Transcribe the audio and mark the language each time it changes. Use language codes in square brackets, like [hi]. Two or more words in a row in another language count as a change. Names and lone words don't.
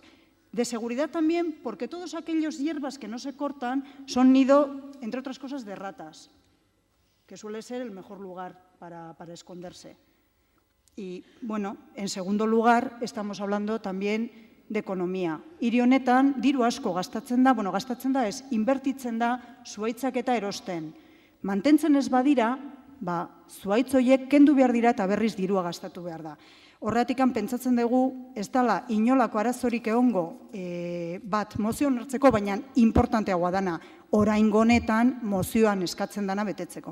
[es] De seguridad también, porque todos aquellos hierbas que no se cortan son nido, entre otras cosas, de ratas, que suele ser el mejor lugar para esconderse. Y, bueno, en segundo lugar, estamos hablando también de economía. [eu] Hiri honetan, diru asko gastatzen da, ez, inbertitzen da zuhaitzak eta erosten. Mantentzen ez badira, zuhaitz horiek kendu behar dira eta berriz dirua gastatu behar da. Horregatik pentsatzen dugu, ez dela inolako arazorik egongo mozio onartzeko, baina importanteagoa dana, oraingo honetan mozioan eskatzen dana betetzeko.